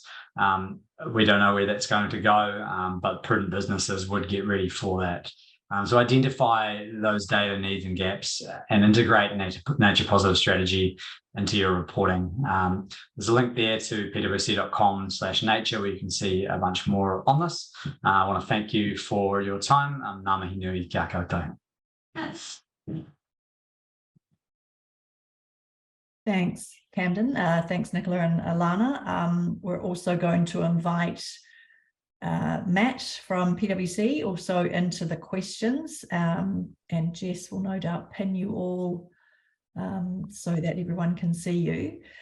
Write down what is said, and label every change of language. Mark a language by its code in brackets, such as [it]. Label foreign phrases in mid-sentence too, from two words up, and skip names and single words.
[en] We don't know where that's going to go, but prudent businesses would get ready for that. So identify those data needs and gaps and integrate nature positive strategy into your reporting. There's a link there to pwc.com/nature where you can see a bunch more on this. I want to thank you for your time. [mi] Ngā mihi nui kia koutou. [en] Thanks, Camden. Thanks, Nicola and Alana. We're also going to invite Matt from PwC also into the questions, and Jess will no doubt pin you all so that everyone can see you.